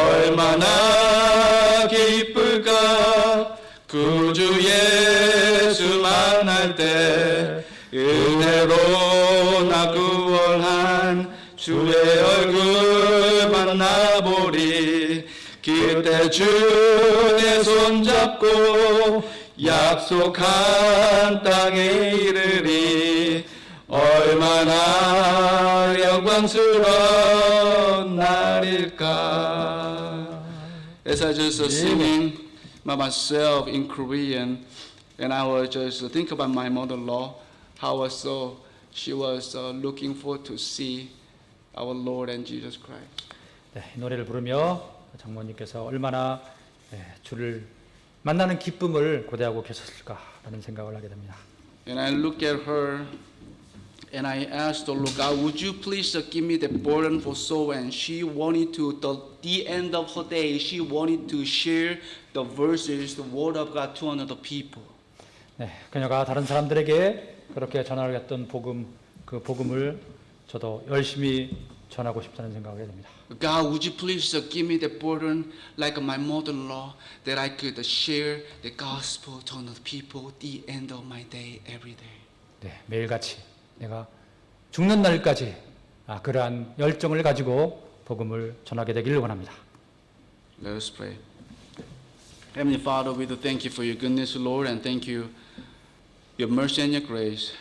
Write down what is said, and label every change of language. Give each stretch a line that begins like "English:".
Korean: 얼마나 기쁠까 구주 예수 만날 때 은혜로 나 구원한 주의 얼굴 만나보리 그때 주의 손잡고 약속한 땅에 이르리 얼마나 영광스러운 날일까.
English: As I just singing by myself in Korean, and I was just think about my mother-in-law, how she was looking forward to see our Lord and Jesus Christ.
Korean: 네, 이 노래를 부르며 장모님께서 얼마나 주를 만나는 기쁨을 고대하고 계셨을까라는 생각을 하게 됩니다.
English: And I look at her and I asked the Lord God, would you please give me the burden for soul? And she wanted to, the end of her day, she wanted to share the verses, the word of God to another people.
Korean: 네, 그녀가 다른 사람들에게 그렇게 전하려 했던 그 복음을 저도 열심히 전하고 싶다는 생각을 하게 됩니다.
English: God, would you please give me the burden like my mother-in-law that I could share the gospel to another people the end of my day every day.
Korean: 네, 매일같이 내가 죽는 날까지 그러한 열정을 가지고 복음을 전하게 되기를 원합니다.
English: Let us pray. Heavenly Father, we do thank you for your goodness, Lord, and thank you your mercy and your grace.